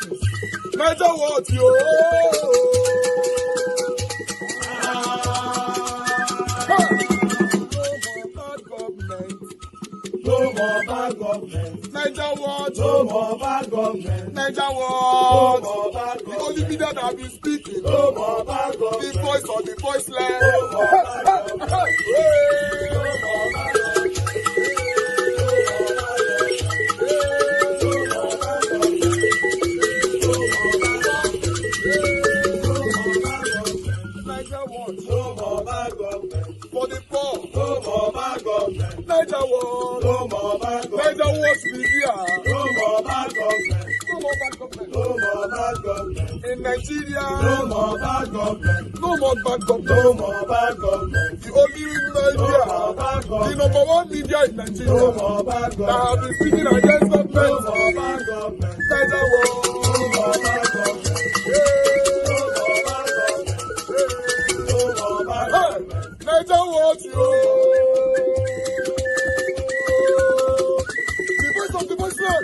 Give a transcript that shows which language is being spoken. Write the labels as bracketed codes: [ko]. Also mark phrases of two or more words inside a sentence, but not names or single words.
[en] Niger what yo. No more bad government. Niger what? No more bad government. Niger what? No more bad government. The only media that have been speaking. No more bad government. The voice of the voiceless. No more bad government. No more bad government. Niger what? No more bad government. For the poor. No more bad government. Niger what? No more bad government. Niger what media? No more bad government. No more bad government. No more bad government. In Nigeria. No more bad government. No more bad government. No more bad government. The only media. No more bad government. The number one media in Nigeria. No more bad government. That have been speaking against government. No more bad government. Niger what? No more bad government. Niger what you? The voice of the voiceless.